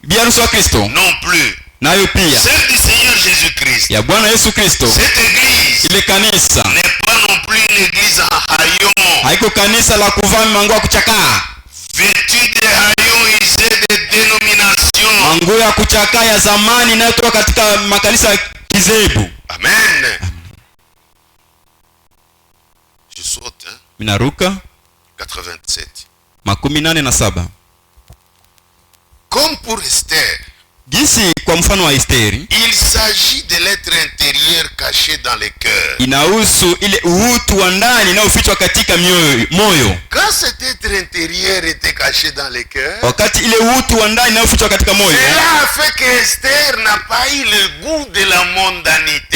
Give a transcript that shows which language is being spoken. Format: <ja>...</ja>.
<sw>Bibi harusi wa Kristo</sw> <fr>non plus.</fr> <sw>nayo pia</sw> <fr>Celle du Seigneur Jésus-Christ.</fr> <sw>ya Bwana Yesu Kristo,</sw> <fr>Cette église</fr> <sw>ile kanisa</sw> <fr>n'est pas non plus une église en haillons,</fr> <sw>haiko kanisa la kuvaa manguo ya kuchakaa,</sw> <fr>vêtue de haillons usés de dénomination.</fr> <sw>manguo ya kuchakaa ya zamani inayotoka katika makanisa ya kizebu. Amen.</sw> <fr>Je saute, hein?</fr> <sw>Minaruka 87. 87.</sw> <fr>Comme pour Esther,</fr> <sw>Jinsi kwa mfano wa Esteri,</sw> <fr>il s'agit de l'être intérieur caché dans le cœur.</fr> <sw>inahusu ile utu wa ndani unaofichwa katika moyo.</sw> <fr>Quand cet être intérieur était caché dans le cœur,</fr> <sw>Wakati ile utu wa ndani unaofichwa katika moyo,</sw> <fr>cela a fait que Esther n'a pas eu le goût de la mondanité.</fr>